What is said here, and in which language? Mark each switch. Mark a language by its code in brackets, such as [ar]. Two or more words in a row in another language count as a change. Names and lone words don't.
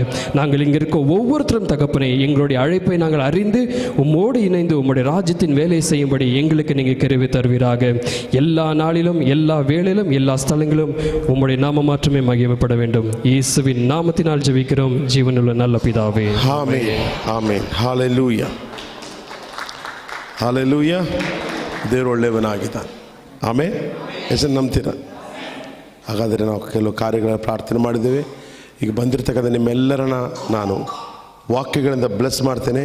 [ta] நாங்கள் இங்கே இருக்க ஒவ்வொருத்தரும் தகப்பனே, எங்களுடைய அழைப்பை நாங்கள் அறிந்து உம்மோடு இணைந்து உம்முடைய ராஜ்யத்தின் வேலையை செய்யும்படி எங்களுக்கு நீங்கள் கிருபை தருவீராக. எல்லா நாளிலும் எல்லா வேளையிலும் எல்லா ஸ்தலங்களும் உம்முடைய நாம மாற்றமே மகிமைப்பட வேண்டும். இயேசுவின் நாமத்தினால் ஜெபிக்கிறோம் ஜீவனுள்ள நல்ல பிதாவே. [kn] ಆಮೆನ್, ಆಮೆನ್, ಹಲ್ಲೆಲೂಯಾ, ಹಲ್ಲೆಲೂಯಾ. ದೇವರು ಒಳ್ಳೆಯವನಾಗಿದ್ದಾನೆ. ಆಮೇಲೆ ಹೆಸರು ನಂಬ್ತೀರ? ಹಾಗಾದರೆ ನಾವು ಕೆಲವು ಕಾರ್ಯಗಳ ಪ್ರಾರ್ಥನೆ ಮಾಡಿದ್ದೇವೆ. ಈಗ ಬಂದಿರತಕ್ಕಂಥ ನಿಮ್ಮೆಲ್ಲರನ್ನ ನಾನು ವಾಕ್ಯಗಳಿಂದ ಬ್ಲೆಸ್ ಮಾಡ್ತೇನೆ.